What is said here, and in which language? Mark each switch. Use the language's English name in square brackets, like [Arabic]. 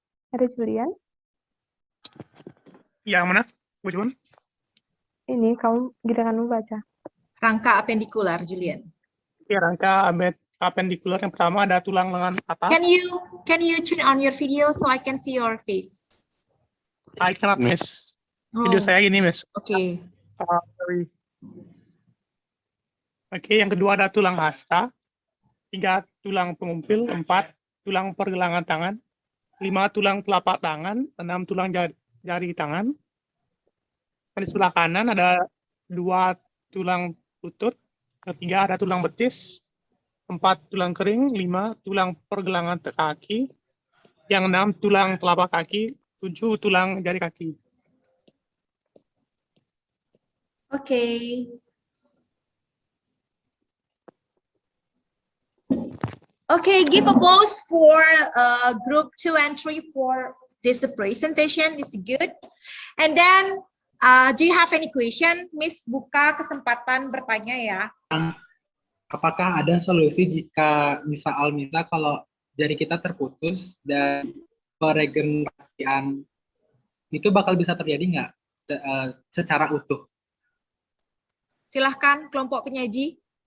[Indonesian] Ada Julian? Yang mana? [English] Which one? [Indonesian] Ini, kamu giliranmu baca. Rangka apendikular, Julian. Ya, rangka apendikular yang pertama ada tulang lengan atas. [English] Can you turn on your video so I can see your face? I cannot miss. [Indonesian] Video saya gini, Miss. Oke. Oke, yang kedua ada tulang hasta, 3 tulang pengumpil, 4 tulang pergelangan tangan, 5 tulang telapak tangan, 6 tulang jari tangan. Dan di sebelah kanan ada 2 tulang lutut, ketiga ada tulang betis, 4 tulang kering, 5 tulang pergelangan kaki, yang 6 tulang telapak kaki, 7 tulang jari kaki. [English] Okay. Okay, give applause for group 2 and 3 for this presentation. Is good. And then, do you have any question? [Indonesian] Miss, buka kesempatan bertanya ya. Apakah ada solusi jika misal kalau jari kita terputus dan peregenerasian itu bakal bisa terjadi nggak secara utuh? Silahkan kelompok penyaji.